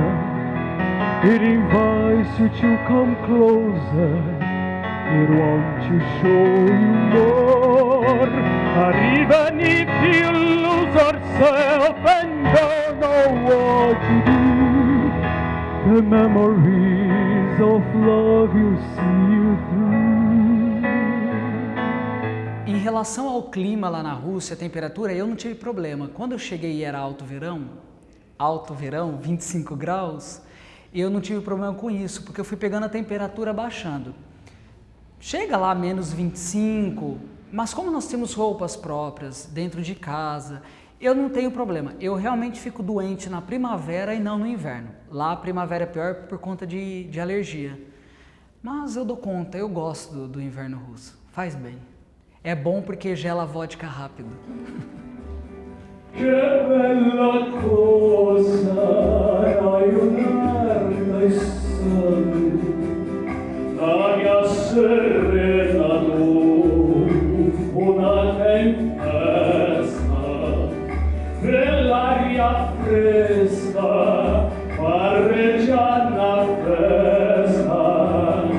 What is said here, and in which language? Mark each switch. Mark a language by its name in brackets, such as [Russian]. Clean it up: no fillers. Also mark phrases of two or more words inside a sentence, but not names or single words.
[English] It invites you to come closer, it wants to show you more. And even if you lose yourself and don't know what to do, the memories of love you see you through. [Portuguese] Em relação ao clima lá na Rússia, a temperatura, eu não tive problema. Quando eu cheguei e era alto verão, 25 graus, E eu não tive problema com isso, porque eu fui pegando a temperatura baixando. Chega lá menos 25, mas como nós temos roupas próprias dentro de casa, eu não tenho problema. Eu realmente fico doente na primavera e não no inverno. Lá a primavera é pior por conta de alergia. Mas eu dou conta, eu gosto do inverno russo. Faz bem. É bom porque gela a vodka rápido. [Italian] Che bella cosa ragionare dai soli, l'aria serena dopo una tempesta, nell'aria fresca parreggia una festa.